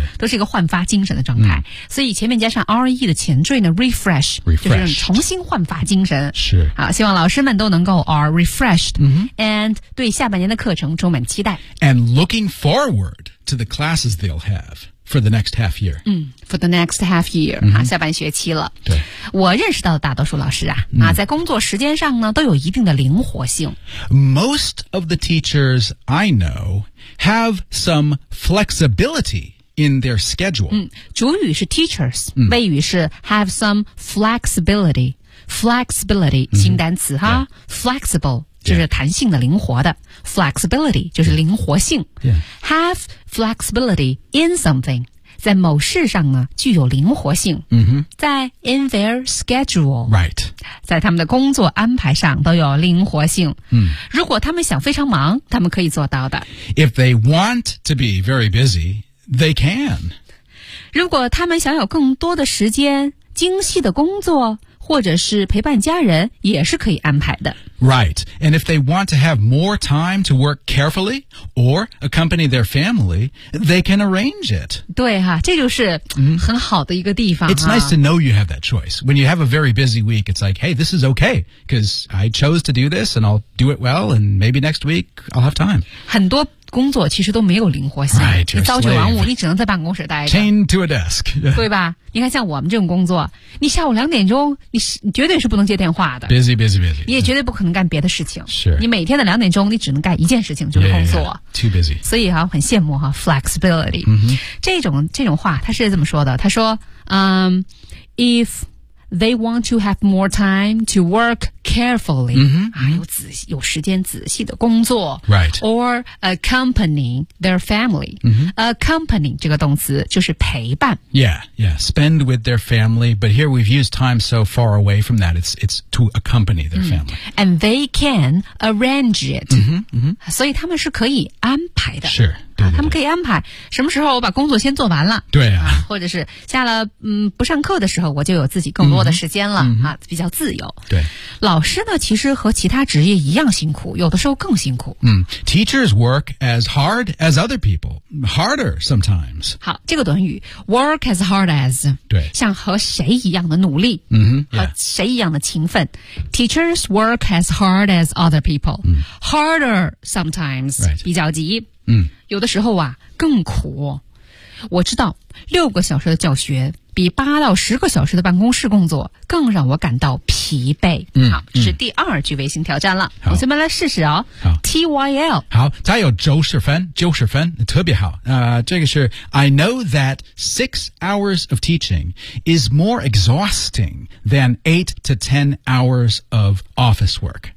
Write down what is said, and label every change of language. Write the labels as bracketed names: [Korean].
[Chinese] 啊，都是一个焕发精神的状态。嗯、所以前面加上 re 的前缀呢 ，refresh 就是重新焕发精神。是啊，希望老师们都能够 [English] are refreshed。 [Chinese] And 对下半年的课程充满期待 [English] And looking forward to the classes they'll have for the next half year、嗯、For the next half year、mm-hmm. 啊、 [Chinese] 下半学期了对我认识到的大多数老师啊、mm. 啊，在工作时间上呢都有一定的灵活性 [English] Most of the teachers I know have some flexibility in their schedule、 [Chinese] 嗯、主语是 teachers、mm. 谓语是 have some flexibility Flexibility 新单词、mm-hmm. 哈、 [English] yeah. [Chinese] Flexible就是弹性的灵活的 flexibility 就是灵活性 [English] yeah. [Chinese] Yeah. [English] have flexibility in something [Chinese] 在某事上呢具有灵活性、 mm-hmm. 在 [English] in their schedule、 right. [Chinese] 在他们的工作安排上都有灵活性、 mm. 如果他们想非常忙他们可以做到的 [English] if they want to be very busy they can [Chinese] 如果他们想有更多的时间精细的工作或者是陪伴家人也是可以安排的 [English] Right, and if they want to have more time to work carefully or accompany their family, they can arrange it [Chinese] 对哈、啊、这就是很好的一个地方、啊、 [English] It's nice to know you have that choice When you have a very busy week, it's like, hey, this is okay because I chose to do this and I'll do it well and maybe next week I'll have time [Chinese] 很多工作其实都没有灵活性 [English] right, [Chinese] 你朝九晚五你只能在办公室待着 [English] Chained to a desk [Chinese] 对吧你看像我们这种工作你下午两点钟 你绝对是不能接电话的 [English] Busy, busy, busy [Chinese] 你也绝对不可能干别的事情是、yeah. 你每天的两点钟你只能干一件事情就是工作 [English] yeah, yeah, yeah. Too busy [Chinese] 所以、啊、很羡慕、啊、Flexibility、 mm-hmm. 这种话他是这么说的他说、 [English] if they want to have more time to work carefully,、 mm-hmm. [Chinese] 啊、有时间仔细的工作、 [English] right. or accompanying their family.、 Mm-hmm. [Chinese] Accompanying 这个动词就是陪伴。 [English] Yeah, yeah, spend with their family. But here we've used time so far away from that. It's to accompany their、mm-hmm. family. And they can arrange it. Mm-hmm, mm-hmm. [Chinese] 所以他们是可以安排的。 [English] Sure. [Chinese] 他们可以安排什么时候我把工作先做完了，对 啊或者是下了不上课的时候，我就有自己更多的时间了、嗯、啊，比较自由。对，老师呢，其实和其他职业一样辛苦，有的时候更辛苦。 [English] 嗯 ，Teachers work as hard as other people, harder sometimes. [Chinese] 好，这个短语 [English] work as hard as， [Chinese] 对，像和谁一样的努力，嗯哼，和谁一样的勤奋。 [English] Teachers work as hard as other people,、 [Chinese] 嗯、 [English] harder sometimes,、 right. [Chinese] 比较急。嗯，有的时候啊更苦。我知道六个小时的教学比八到十个小时的办公室工作更让我感到疲惫。嗯，好，是第二句微信挑战了。同学们来试试哦。好 ,TYL。好，它有九十分，九十分特别好。这个是 [English] I know that 6 hours of teaching is more exhausting than 8 to 10 hours of office work.